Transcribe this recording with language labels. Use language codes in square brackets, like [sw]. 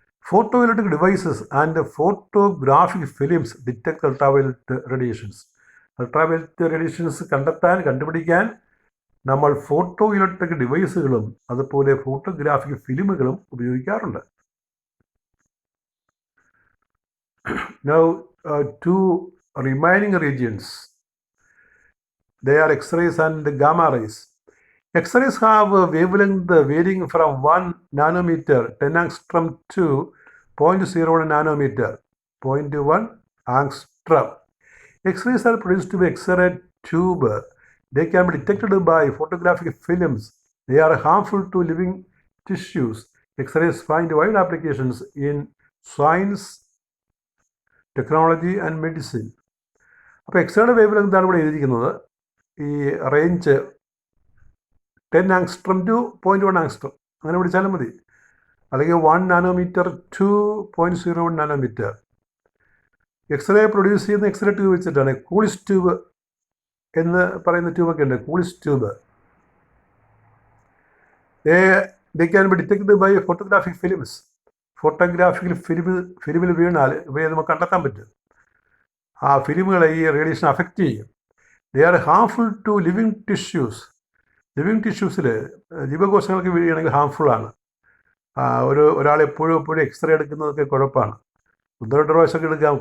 [en] Photoelectric devices and photographic films detect ultraviolet radiations. [ml] Ultraviolet radiations കണ്ടുപിടിക്കാൻ നമ്മൾ photo electric ഡിവൈസുകളും അതുപോലെ photographic ഫിലിമുകളും ഉപയോഗിക്കാറുണ്ട്. [en] Now, two remaining regions, they are X-rays and gamma rays. X-rays have a wavelength varying from 1 nanometer 10 angstrom to 0.01 nanometer 0.1 angstrom. X-rays are produced by X-ray tube They can be detected by photographic films. They are harmful to living tissues. X-rays find wide applications in science, technology and medicine. [ml] അപ്പോൾ എക്സ്റേയുടെ wave ലെങ്താണ് ഇവിടെ എഴുതിയിരിക്കുന്നത്. ഈ range 10 angstrom to 0.1 angstrom അങ്ങനെ പിടിച്ചാലും മതി, അല്ലെങ്കിൽ 1 nanometre to 0.01 nanometre. X-ray produce ചെയ്യുന്ന x-ray tube വെച്ചിട്ടാണ്. കൂളിസ് ട്യൂബ് എന്ന് പറയുന്ന ട്യൂബൊക്കെ ഉണ്ട്, കൂളിസ് tube. [en] They can be detected by photographic films. [ml] Photographic ഫിലിമിൽ വീണാൽ ഇവയെ നമുക്ക് കണ്ടെത്താൻ പറ്റും. ആ ഫിലിമുകളെ ഈ റേഡിയേഷൻ അഫക്റ്റ് ചെയ്യും. [en] They are harmful to living tissues. [ml] Living ടിഷ്യൂസിൽ ജീവകോശങ്ങൾക്ക് വീഴുകയാണെങ്കിൽ ഹാംഫുള്ളാണ്. ഒരാൾ എപ്പോഴും എക്സ്റേ എടുക്കുന്നതൊക്കെ കുഴപ്പമാണ്. 1-2 പ്രാവശ്യമൊക്കെ എടുക്കാം.